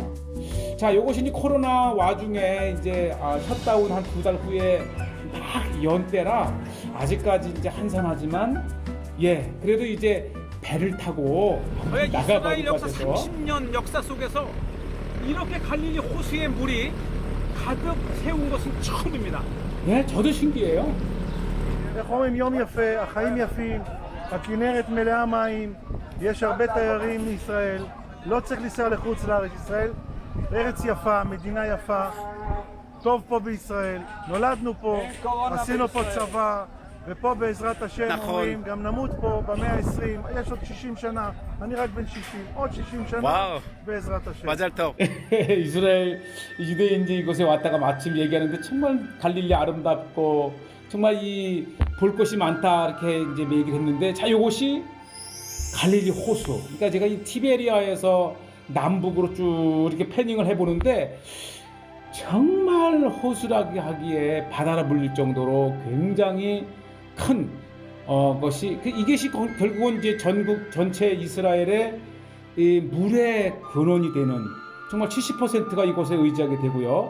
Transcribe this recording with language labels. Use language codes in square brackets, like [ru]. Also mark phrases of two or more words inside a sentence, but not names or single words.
[ko] 자, 요것이 이제 코로나 와중에 이제 셧다운 한 2달 후에 막 연때라 아직까지 이제 한산하지만 예 그래도 이제 배를 타고 나가봐야 이스라엘 될 것 역사 같아서 30년 역사 속에서 이렇게 갈릴리 호수의 물이 가득 세운 것은 처음입니다. 네, 저도 신기해요. [he] איך אומרים, יום יפה, החיים יפים, הכנרת מלאה מים, יש הרבה תיירים מישראל, לא צריך לנסוע לחוץ לארץ. ישראל ארץ יפה, מדינה יפה, טוב פה בישראל, נולדנו פה, עשינו פה צבא, ופה בעזרת השם נכון. אומרים, גם נמות פה במאה ה-20, יש עוד 60 שנה, אני רק בן 60, עוד 60 שנה וואו. בעזרת השם. מזל טוב. [ko] 이스라엘 유대인들이 이곳에 왔다가 마침 얘기하는데 정말 갈릴리 아름답고 정말 이 볼 것이 많다 이렇게 이제 얘기를 했는데 자 이곳이 갈릴리 호수. 그러니까 제가 이 티베리아에서 남북으로 쭉 이렇게 패닝을 해보는데 정말 호수라기 하기에 바다라 불릴 정도로 굉장히 큰 것이 이것이 결국은 이제 전국 전체 이스라엘의 이 물의 근원이 되는 정말 70%가 이곳에 의지하게 되고요.